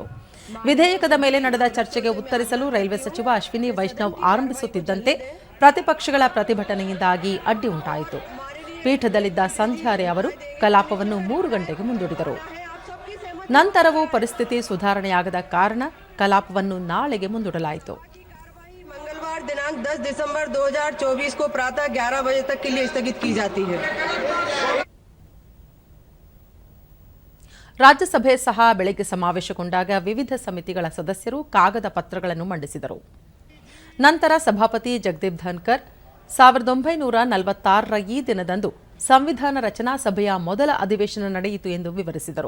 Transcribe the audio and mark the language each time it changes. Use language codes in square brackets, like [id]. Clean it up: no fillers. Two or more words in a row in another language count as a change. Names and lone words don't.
[kn] ವಿಧೇಯಕದ ಮೇಲೆ ನಡೆದ ಚರ್ಚೆಗೆ ಉತ್ತರಿಸಲು ರೈಲ್ವೆ ಸಚಿವ ಅಶ್ವಿನಿ ವೈಷ್ಣವ್ ಆರಂಭಿಸುತ್ತಿದ್ದಂತೆ ಪ್ರತಿಪಕ್ಷಗಳ ಪ್ರತಿಭಟನೆಯಿಂದಾಗಿ ಅಡ್ಡಿ ಉಂಟಾಯಿತು. ಪೀಠದಲ್ಲಿದ್ದ ಸಂಧ್ಯಾರೆ ಅವರು ಕಲಾಪವನ್ನು 3 ಗಂಟೆಗೆ ಮುಂದೂಡಿದರು. ನಂತರವೂ ಪರಿಸ್ಥಿತಿ ಸುಧಾರಣೆಯಾಗದ ಕಾರಣ ಕಲಾಪವನ್ನು ನಾಳೆಗೆ ಮುಂದೂಡಲಾಯಿತು. [hi] दिनांक 10 दिसंबर 2024 को प्रातः 11 बजे तक के लिए स्थगित की जाती है. [kn] ರಾಜ್ಯಸಭೆ ಸಹ ಬೆಳಗ್ಗೆ ಸಮಾವೇಶಗೊಂಡಾಗ ವಿವಿಧ ಸಮಿತಿಗಳ ಸದಸ್ಯರು ಕಾಗದ ಪತ್ರಗಳನ್ನು ಮಂಡಿಸಿದರು. ನಂತರ ಸಭಾಪತಿ ಜಗದೀಪ್ ಧನ್ಕರ್ 1946ರ ಈ ದಿನದಂದು ಸಂವಿಧಾನ ರಚನಾ ಸಭೆಯ ಮೊದಲ ಅಧಿವೇಶನ ನಡೆಯಿತು ಎಂದು ವಿವರಿಸಿದರು.